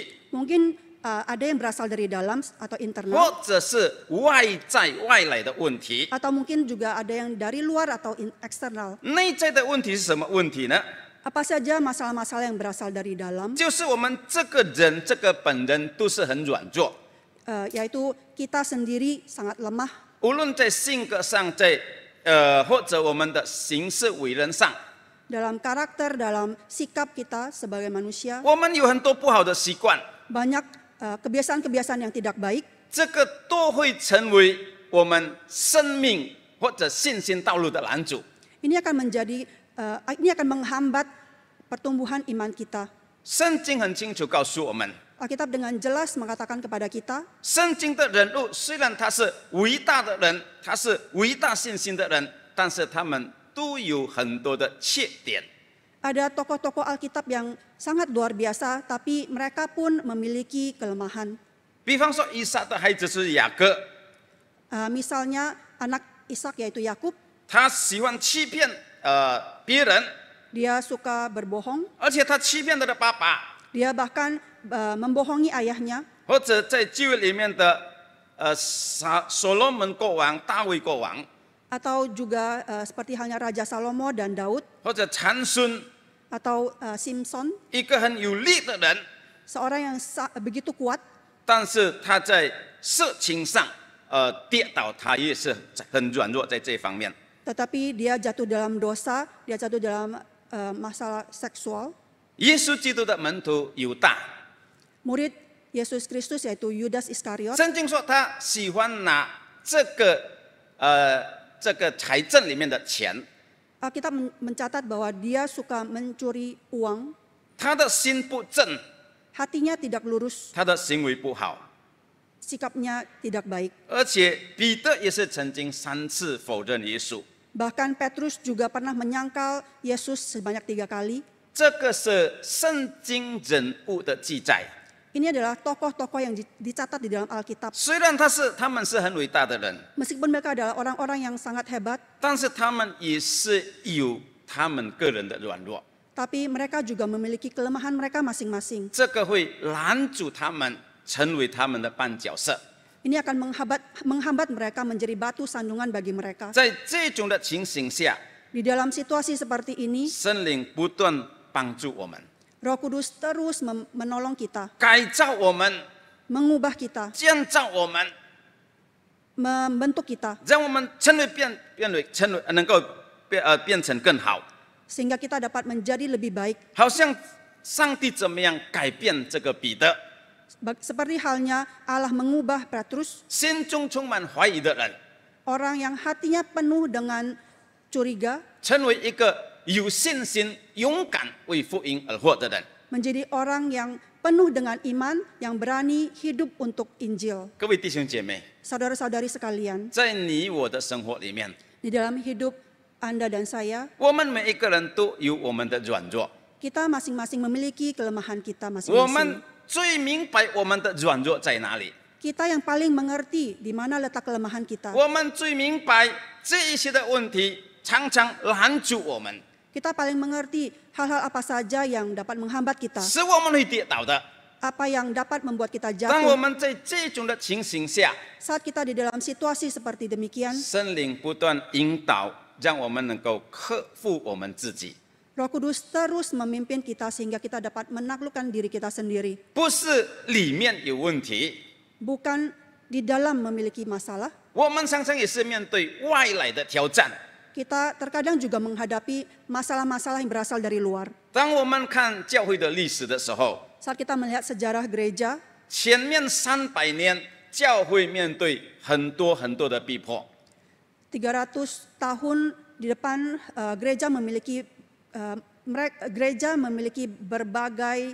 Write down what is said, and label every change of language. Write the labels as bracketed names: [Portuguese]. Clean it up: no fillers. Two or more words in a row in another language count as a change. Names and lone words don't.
[Indonesian] mungkin ada yang berasal dari dalam atau internal, [Chinese] 或者是外在外来的问题。 [Indonesian] atau mungkin juga ada yang dari luar atau eksternal. [Chinese] 内在的问题是什么问题呢？ [Indonesian] Apa saja masalah-masalah yang berasal dari dalam, [Chinese] 就是我们这个人，这个本人都是很软弱， [Indonesian] yaitu kita sendiri sangat lemah, [Chinese] 无论在性格上，在或者我们的行事为人上， [Indonesian] dalam karakter, dalam sikap kita sebagai manusia, [Chinese] 我们有很多不好的习惯， [Indonesian] banyak kebiasaan-kebiasaan yang tidak baik. [Chinese] 这个都会成为我们生命或者信心道路的拦阻。 [Indonesian] Ini akan menghambat pertumbuhan iman kita. [Chinese] 圣经很清楚告诉我们， [Indonesian] Alkitab dengan jelas mengatakan kepada kita, [Chinese] 圣经的人物虽然他是伟大的人，他是伟大信心的人，但是他们都有很多的缺点。 [Indonesian] ada tokoh-tokoh Alkitab yang sangat luar biasa, tapi mereka pun memiliki kelemahan. [Chinese] 比方说，以撒的孩子是雅各， [Indonesian] Misalnya anak Ishak yaitu Yakub, [Chinese] 他喜欢欺骗别人， [Indonesian] dia suka berbohong, [Chinese] 而且他欺骗他的爸爸， [Indonesian] dia bahkan membohongi ayahnya, [Chinese] 或者在旧约里面的所罗门国王、大卫国王， [Indonesian] atau juga seperti halnya Raja Salomo dan Daud, [Chinese] 或者参孙， [Indonesian] atau Simpson, [Chinese] 一个很有力的人， [Indonesian] seorang yang begitu kuat, [Chinese] 但是他在色情上跌倒，他也是很软弱在这方面。 [Indonesian] tetapi dia jatuh dalam dosa, dia jatuh dalam masalah seksual. [Chinese] 耶稣基督的门徒犹大， [Indonesian] Murid Yesus Kristus yaitu Yudas Iskariot, [Chinese] 圣经说他喜欢拿这个财政里面的钱， [Indonesian] kita mencatat bahwa dia suka mencuri uang, [Chinese] 他的心不正， [Indonesian] hatinya tidak lurus, [Chinese] 他的行为不好， [Indonesian] sikapnya tidak baik. [Chinese] 而且彼得也是曾经3次否认耶稣。 [Indonesian] Bahkan Petrus juga pernah menyangkal Yesus sebanyak 3 kali. [Chinese] 这个是圣经人物的记载。 [Indonesian] Ini adalah tokoh-tokoh yang dicatat di dalam Alkitab. [Chinese] 虽然他们是很伟大的人， [Indonesian] Meskipun mereka adalah orang-orang yang sangat hebat, [Chinese] 但是他们也是有他们个人的软弱， [Indonesian] tapi mereka juga memiliki kelemahan mereka masing-masing. [Chinese] 这个会拦阻他们成为他们的绊脚石。 [Indonesian] Ini akan menghambat mereka menjadi batu sandungan bagi mereka. [Chinese] 在这种的情形下， [Indonesian] Di dalam situasi seperti ini, [Chinese] 圣灵不断帮助我们， [Indonesian] Roh Kudus terus menolong kita, [Chinese] 改造我们， [Indonesian] mengubah kita, [Chinese] 建造我们， [Indonesian] membentuk kita, [Chinese] 让我们能够变成更好。 [Indonesian] sehingga kita dapat menjadi lebih baik. [Chinese] 好像上帝怎么样改变这个彼得， [Indonesian] Seperti halnya Allah mengubah Petrus, [Chinese] 心中充满怀疑的人， [Indonesian] orang yang hatinya penuh dengan curiga, [Chinese] 成为一个有信心、勇敢为福音而活的人。 [Indonesian] menjadi orang yang penuh dengan iman, yang berani hidup untuk Injil. [Chinese] 各位弟兄姐妹， [Indonesian] Saudara-saudari sekalian, [Chinese] 在你我的生活里面， [Indonesian] di dalam hidup Anda dan saya, [Chinese] 我们每一个人都有我们的软弱， [Indonesian] kita masing-masing memiliki kelemahan kita [Chinese] 我 [Indonesian] masing-masing. [Chinese] 们最明白我们的软弱在哪里， [Indonesian] Kita yang paling mengerti di mana letak kelemahan kita. [Chinese] 我们最明白这一些的问题常常拦阻我们， [Indonesian] Kita paling mengerti hal-hal apa saja yang dapat menghambat kita, [Chinese] 使我们会跌倒的。 [Indonesian] apa yang dapat membuat kita [Chinese] 当我 [Indonesian] jatuh. [Chinese] 们在这种的情形下， [Indonesian] Saat kita di dalam situasi seperti demikian, [Chinese] 圣灵不断引导，让我们能够克服我们自己。 [Indonesian] Roh Kudus terus memimpin kita sehingga kita dapat menaklukkan diri kita sendiri. [Chinese] 不是里面有问题， [Indonesian] Bukan di dalam memiliki masalah, [Chinese] 我们常常也是面对外来的挑战。 [Indonesian] kita terkadang juga menghadapi masalah-masalah yang berasal dari luar. [Chinese] 当我们看教会的历史的时候， [Indonesian] Saat kita melihat sejarah gereja, [Chinese] 前面300年教会面对很多的逼迫， [Indonesian] 300 tahun di depan gereja memiliki berbagai